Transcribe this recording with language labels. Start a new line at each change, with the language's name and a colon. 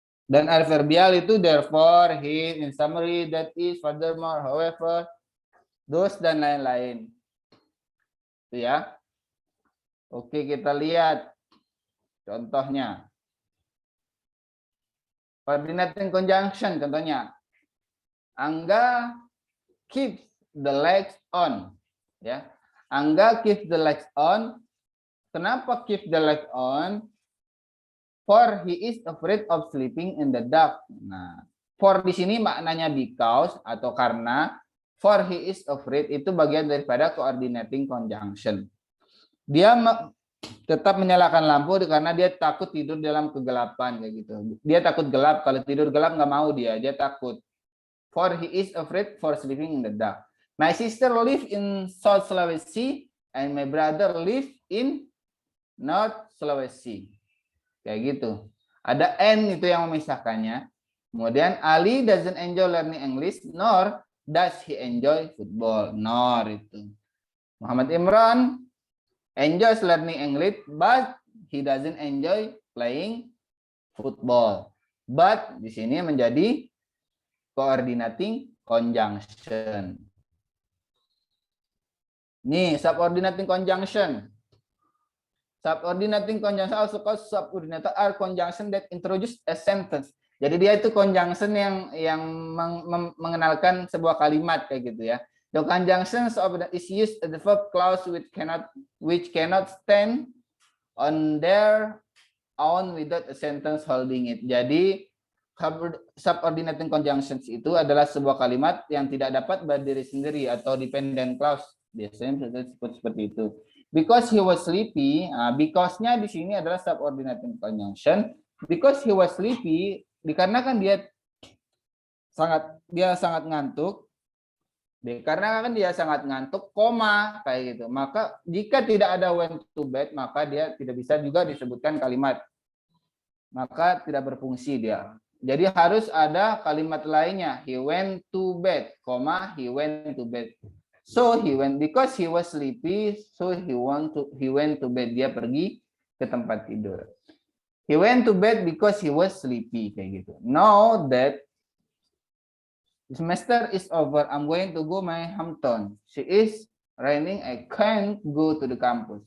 Indonesian: Dan adverbial itu therefore, hence, in summary, that is, furthermore, however, those, dan lain-lain. Ya. Oke, kita lihat contohnya.
English: Coordinating conjunction contohnya. Angga keeps the lights on. Ya, Angga keep the lights on. Kenapa keep the lights on? For he is afraid of sleeping in the dark.
Indonesian: Nah, for di sini maknanya because atau karena.
English: For he is afraid
Indonesian: itu bagian daripada
English: coordinating conjunction.
Indonesian: Dia tetap menyalakan lampu karena dia takut tidur dalam kegelapan kayak gitu. Dia takut gelap, kalau tidur gelap nggak mau dia takut.
English: For he is afraid for sleeping in the dark. My sister live in South Sulawesi and my brother live in North Sulawesi.
Indonesian: Kayak gitu. Ada N itu yang memisahkannya.
English: Kemudian Ali doesn't enjoy learning English nor does he enjoy football. Nor itu. Muhammad Imran enjoys learning English, but he doesn't enjoy playing football.
Indonesian: But di sini menjadi coordinating conjunction.
English: Nih, subordinating conjunction. Subordinating conjunction also called subordinator are conjunction that introduce a sentence.
Indonesian: Jadi dia itu conjunction yang mengenalkan sebuah kalimat kayak gitu ya.
English: The conjunctions of is used as the verb clause which cannot stand on their own without a sentence holding it.
Indonesian: Jadi subordinating conjunctions itu adalah sebuah kalimat yang tidak dapat berdiri sendiri atau dependent clause. Biasanya seperti itu.
English: Because he was sleepy, because-nya di sini adalah subordinating conjunction. Because he was sleepy,
Indonesian: dikarenakan dia sangat ngantuk. Dikarenakan dia sangat ngantuk, koma kayak gitu. Maka jika tidak ada
English: went to bed,
Indonesian: maka dia tidak bisa juga disebutkan kalimat. Maka tidak berfungsi dia. Jadi harus ada kalimat lainnya.
English: He went to bed, koma, he went to bed. So he went because he was sleepy, so he went to bed.
Indonesian: Dia pergi ke tempat tidur.
English: He went to bed because he was sleepy
Indonesian: kayak gitu.
English: Now that the semester is over, I'm going to go my hometown. She is raining, I can't go to the campus.